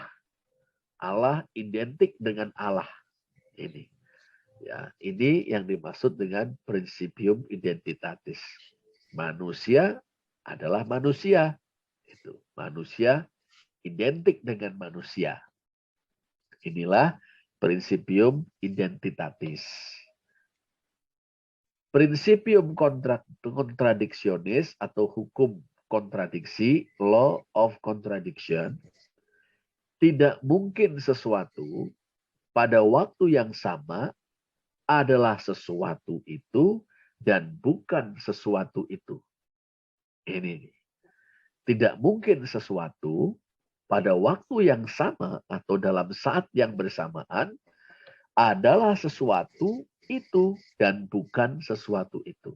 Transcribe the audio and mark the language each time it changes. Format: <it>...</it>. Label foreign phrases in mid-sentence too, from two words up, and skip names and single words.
<id>Allah identik dengan Allah. Ini. Ya, ini yang dimaksud dengan</id> <la>principium identitatis.</la> <id>Manusia adalah manusia. Itu. Manusia identik dengan manusia. Inilah</id> <la>principium identitatis. Principium kontradiksionis</la> <id>atau hukum kontradiksi,</id> <en>law of contradiction,</en> <id>tidak mungkin sesuatu pada waktu yang sama adalah sesuatu itu dan bukan sesuatu itu. Ini tidak mungkin sesuatu pada waktu yang sama atau dalam saat yang bersamaan adalah sesuatu itu dan bukan sesuatu itu.</id>